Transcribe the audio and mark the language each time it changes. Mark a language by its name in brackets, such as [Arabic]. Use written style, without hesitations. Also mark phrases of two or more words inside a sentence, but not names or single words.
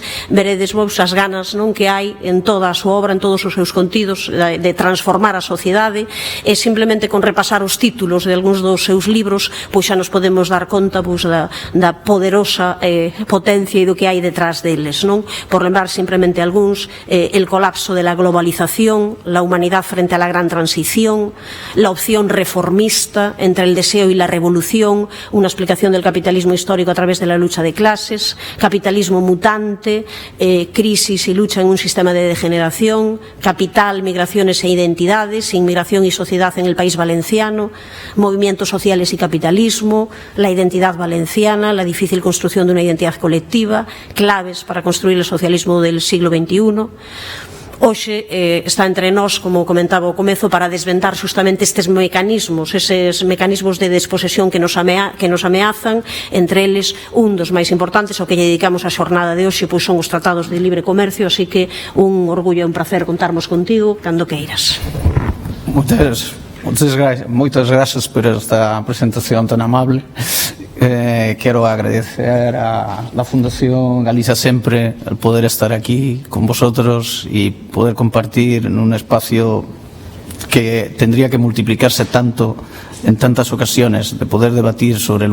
[Galician] Veredes vos as ganas que hai en toda a súa obra, en todos os seus contidos, de transformar a sociedade, e simplemente con repasar os títulos de algúns dos seus libros pois xa nos podemos dar conta pois da poderosa potencia e do que hai detrás deles, non? Por lembrar simplemente algúns: [Spanish] el colapso de la globalización, la humanidad frente a la gran transición, la opción reformista entre el deseo y la revolución, una explicación del capitalismo histórico a través de la lucha de clases, capitalismo mutante, crisis y lucha en un sistema de degeneración, capital, migraciones e identidades, inmigración y sociedad en el país valenciano, movimientos sociales y capitalismo, la identidad valenciana, la difícil construcción de una identidad colectiva, claves para construir el socialismo del siglo XXI. [Galician] Hoxe está entre nós, como comentaba ao comezo, para desvendar justamente estes mecanismos, eses mecanismos de desposesión que nos ameazan. Entre eles, un dos máis importantes, ao que lle dedicamos a xornada de hoxe, pois son os tratados de libre comercio, así que un orgullo e un placer contarmos contigo cando queiras. Moitas gracias por esta presentación tan amable. [Spanish] Quiero agradecer a la Fundación Galiza Sempre el poder estar aquí con vosotros y poder compartir en un espacio que tendría que multiplicarse tanto en tantas ocasiones, de poder debatir sobre lo